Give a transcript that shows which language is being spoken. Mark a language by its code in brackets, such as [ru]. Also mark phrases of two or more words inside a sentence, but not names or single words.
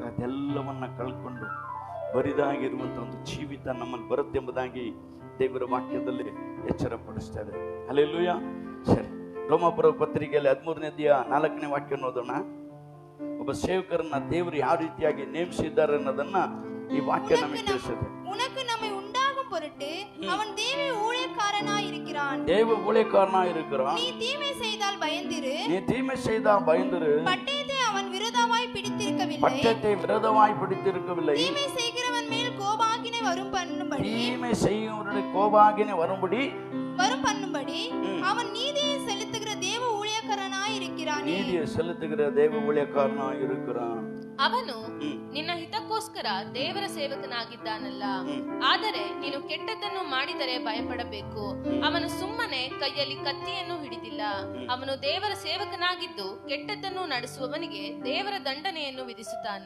[kn] ಅದೆಲ್ಲವನ್ನ ಕಳ್ಕೊಂಡು ಬರಿದಾಗಿರುವಂಥ ಒಂದು ಜೀವಿತ ನಮ್ಮಲ್ಲಿ ಬರುತ್ತೆ ಎಂಬುದಾಗಿ ದೇವರ ವಾಕ್ಯದಲ್ಲಿ ಎಚ್ಚರ ಪಡಿಸ್ತೇವೆ. ಹಲ್ಲೆಲೂಯಾ. ಸರಿ, ರೋಮಾಪುರ ಪತ್ರಿಕೆಯಲ್ಲಿ 13ನೇ ಅಧ್ಯಾಯ 4ನೇ ವಾಕ್ಯ ಓದೋಣ. ಒಬ್ಬ ಸೇವಕರನ್ನ ದೇವರು ಯಾವ ರೀತಿಯಾಗಿ ನೇಮಿಸಿದ್ದಾರೆ ಅನ್ನೋದನ್ನ ಈ ವಾಕ್ಯ ನಮಗೆ ತಿಳಿಸುತ್ತೆ. [ta] உனக்கு நம்மை உண்டாகும் பொருட்டு அவன் தேவ ஊழியக்காரனாய் இருக்கிறான். தேவ ஊழியக்காரனாய் இருக்கிறான். நீ தீமை செய்தால் பயந்திரு. நீ தீமை செய்தால் பயந்திரு. பட்டயத்தை அவன் விரோதமாய் பிடித்திருக்கவில்லை. பட்டயத்தை விரோதமாய் பிடித்திருக்கவில்லை. தீமை செய்கிறவன் மேல் கோபாகினை வரும் பண்ணும்படி. தீமை செய்கிறவனுடைய கோபாகினை வரும்படி அவன் நீதியை செலுத்துகிற தேவ ஊழியக்காரனாய் இருக்கிறான். நீதியை செலுத்துகிற தேவ ஊழியக்காரனாய் இருக்கிறான். [kn] ಅವನು ನಿನ್ನ ಹಿತಕ್ಕೋಸ್ಕರ ದೇವರ ಸೇವಕನಾಗಿದ್ದಾನಲ್ಲ. ಆದರೆ ನೀನು ಕೆಟ್ಟದ್ದನ್ನು ಮಾಡಿದರೆ ಭಯಪಡಬೇಕು. ಅವನು ಸುಮ್ಮನೆ ಕೈಯಲ್ಲಿ ಕತ್ತಿಯನ್ನು ಹಿಡಿದಿಲ್ಲ. ಅವನು ದೇವರ ಸೇವಕನಾಗಿದ್ದು ಕೆಟ್ಟದ್ದನ್ನು ನಡೆಸುವವನಿಗೆ ದೇವರ ದಂಡನೆಯನ್ನು ವಿಧಿಸುತ್ತಾನೆ.